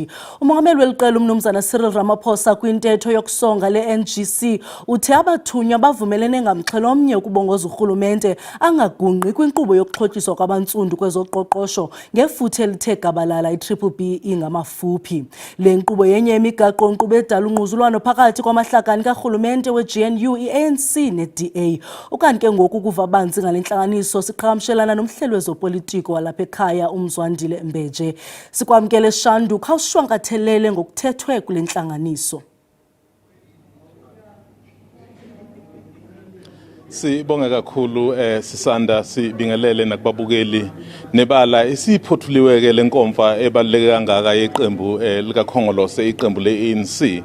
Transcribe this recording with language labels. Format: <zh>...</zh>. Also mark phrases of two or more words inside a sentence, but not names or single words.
<xh>Umongameli weliqela umnumzana Cyril Ramaphosa kwintetho yokusonga le-NGC uthe abathunywa bavumelene ngamxhelomnye ukubongoza urhulumente angagungqi kwinkqubo yokuxhotyiswa kwabantsundu kwezoqoqosho ngefuthe elithe gabalala i-BBB ingamafuphi. Le nkqubo yenye yemigaqo-nkqubo edala ungquzulwano phakathi kwamahlakani karhulumente we-GNU, i-ANC ne-DA. Ukanti ke ngoku kuva banzi ngale ntlanganiso siqhagamshelana nomhleli wezopolitiko walapha ekhaya uMzwandile Mbeje. Sikwamkele Shandu khawushwankathelele ngokuthethwe kule ntlanganiso. Sibonga kakhulu sisanda sibingelele nakubabukeli nebala isiphothuliweke lenkomfa ebaluleke kangaka yeqembu likaKhongolose iqembu le-ANC.</xh>